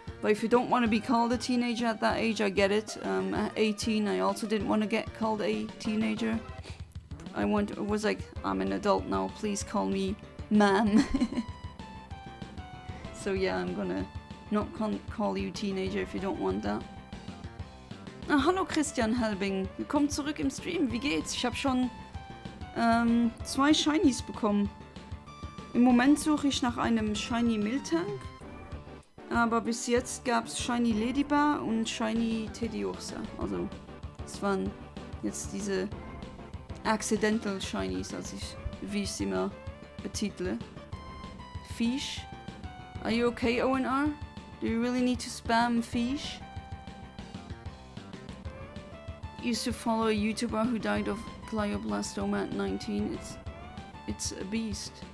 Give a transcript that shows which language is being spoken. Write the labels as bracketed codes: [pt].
[en] But if you don't want to be called a teenager at that age, I get it. At 18, I also didn't want to get called a teenager. I was like, I'm an adult now, please call me ma'am. So yeah, I'm gonna not call you teenager if you don't want that. [de] Ah, hallo Christian Helbing, willkommen zurück im Stream, wie geht's? Ich habe schon 2 Shinies bekommen. Im Moment suche ich nach einem Shiny Miltank, aber bis jetzt gab es Shiny Ladybar und Shiny Tediosa. Also, es waren jetzt diese [en] Accidental Shinies, [de] wie ich sie immer betitle. [en] Fish. Are you okay, ONR? Do you really need to spam fish? Used to follow a YouTuber who died of glioblastoma at 19. It's a beast.